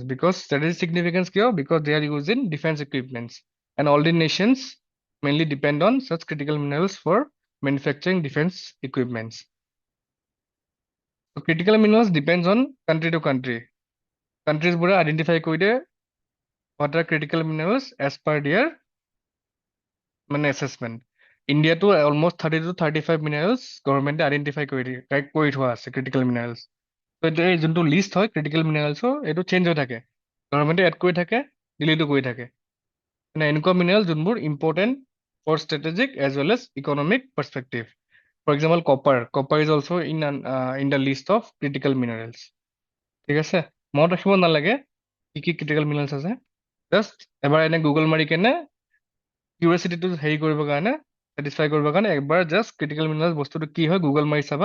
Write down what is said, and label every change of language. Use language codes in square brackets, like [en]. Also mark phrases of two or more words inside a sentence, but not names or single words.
[en] Because strategic significance kya? Because they are used in defense equipments, and all the nations mainly depend on such critical minerals for manufacturing defense equipments. So critical minerals depends on country to country. Countries would identify what are critical minerals as per their assessment. India to almost 30 to 35 minerals government identify [as] কৰি থোৱা আছে [en] critical minerals. [as] So এই যোনটো লিষ্ট হয় [en] critical minerals [as] এইটো চেঞ্জ হৈ থাকে, গভৰ্ণমেণ্টে এড কৰি থাকে, ডিলিটো কৰি থাকে। মানে এনেকুৱা [en] মিনাৰেল যোনবোৰ important for strategic as well as economic perspective. for example copper is also in the list of critical minerals. [as] ঠিক আছে, মনত ৰাখিব নালাগে কি কি ক্ৰিটিকেল মিনাৰেলছ আছে, জাষ্ট এবাৰ এনে গুগল মাৰি কেনে কিউৰিয়াচিটিটো হেৰি কৰিবৰ কাৰণে, ছেটিছফাই কৰিবৰ কাৰণে একবাৰ [en] just critical minerals [as] বস্তুটো কি হয় গুগল মাৰি চাবা।